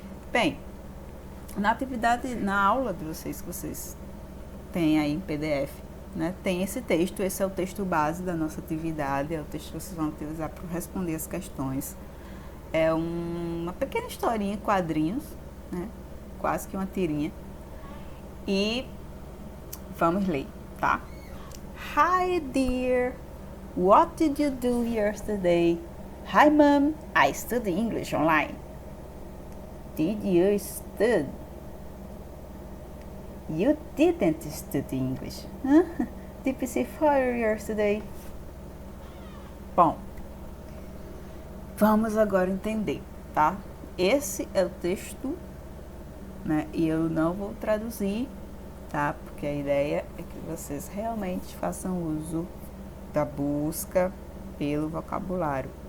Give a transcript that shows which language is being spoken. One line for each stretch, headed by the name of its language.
Portuguese: Bem, na aula de vocês, que vocês têm aí em PDF, né, tem esse texto, esse é o texto base da nossa atividade, é o texto que vocês vão utilizar para responder as questões. É uma pequena historinha em quadrinhos, né, quase que uma tirinha. E vamos ler, tá?
English: Hi dear, what did you do yesterday? Hi mom, I study English online. Did you study? You didn't study English. Did you see fire yesterday?
Portuguese: Bom, vamos agora entender, tá? Esse é o texto, né? E eu não vou traduzir, tá? Porque a ideia é que vocês realmente façam uso da busca pelo vocabulário.